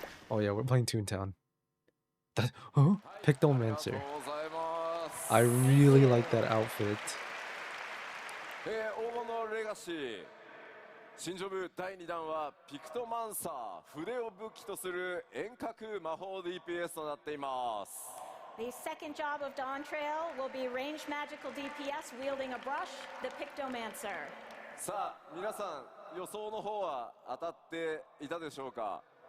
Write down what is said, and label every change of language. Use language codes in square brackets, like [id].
[en] Oh yeah, we're playing Toontown. That, huh? [ja] ありがとう [en] Pictomancer. [ja] ございます。 [en] I really like that outfit. [ja] 黄金のレガシー新ジョブ第2弾はピクトマンサー、筆を武器とする遠隔魔法 DPS となっています。 [en] The second job of Dawn Trail will be ranged magical DPS wielding a brush, the Pictomancer. [ja] さあ皆さん予想の方は当たっていたでしょうか？